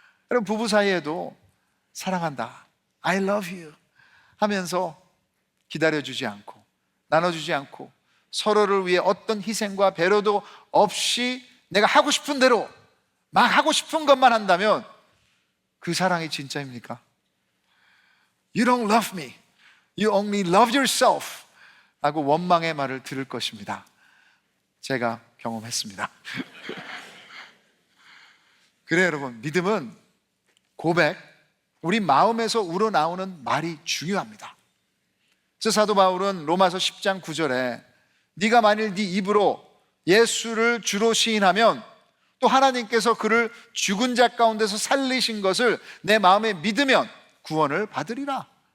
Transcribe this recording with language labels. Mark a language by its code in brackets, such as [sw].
[ko] 여러분 부부 사이에도 사랑한다, [en] I love you [ko] 하면서 기다려주지 않고 나눠주지 않고 서로를 위해 어떤 희생과 배려도 없이 내가 하고 싶은 대로 막 하고 싶은 것만 한다면 그 사랑이 진짜입니까? [en] You don't love me, you only love yourself [ko] 라고 원망의 말을 들을 것입니다. 제가 경험했습니다. 그래요 여러분, 믿음은 고백, 우리 마음에서 우러나오는 말이 중요합니다. 그래서 사도 바울은 로마서 10장 9절에 네가 만일 네 입으로 예수를 주로 시인하면 또 하나님께서 그를 죽은 자 가운데서 살리신 것을 내 마음에 믿으면 구원을 받으리라.